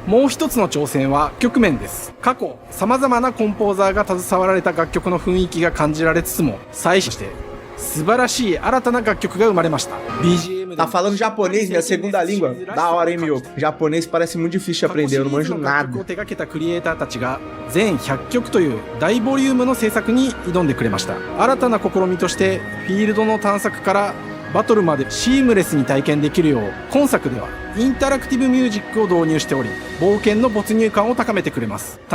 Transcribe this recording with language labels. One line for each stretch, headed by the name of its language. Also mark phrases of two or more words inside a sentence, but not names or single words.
Japanese: もう一つの挑戦は曲面です。過去様々なコンポーザーが携わられた楽曲の雰囲気が感じられつつも、最初として素晴らしい新たな楽曲が生まれました。 BGM
Portuguese: Tá falando japonês, minha segunda língua? Da hora, hein, meu? Japonês parece muito difícil de aprender, eu não manjo nada.
Japanese: 手掛けたクリエイターたちが全100曲という大ボリュームの制作に挑んでくれました。新たな試みとしてフィールドの探索からバトルまでシームレスに体験できるよう、今作ではインタラクティブミュージックを導入しており、冒険の没入感を高めてくれます。